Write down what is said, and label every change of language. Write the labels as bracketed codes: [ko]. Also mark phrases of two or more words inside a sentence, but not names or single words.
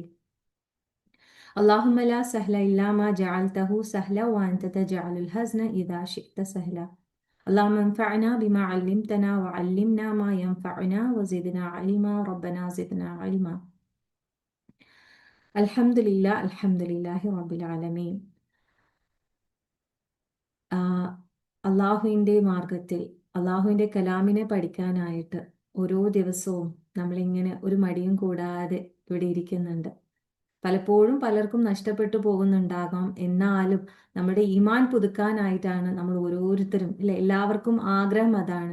[ar] اللهم لا سهل إلا ما جعلته سهلا وأنت تجعل الحزن إذا شئت سهلا. اللهم انفعنا بما علمتنا وعلمنا ما ينفعنا وزدنا علما ربنا زدنا علما. الحمد لله رب العالمين. [ml] അള്ളാഹുവിൻ്റെ മാർഗത്തിൽ അള്ളാഹുവിൻ്റെ കലാമിനെ പഠിക്കാനായിട്ട് ഓരോ ദിവസവും നമ്മളിങ്ങനെ ഒരു മടിയും കൂടാതെ ഇവിടെ ഇരിക്കുന്നുണ്ട്. പലപ്പോഴും പലർക്കും നഷ്ടപ്പെട്ടു പോകുന്നുണ്ടാകാം. എന്നാലും നമ്മുടെ ഈമാൻ പുതുക്കാനായിട്ടാണ് നമ്മൾ ഓരോരുത്തരും അല്ലെ, എല്ലാവർക്കും ആഗ്രഹം അതാണ്.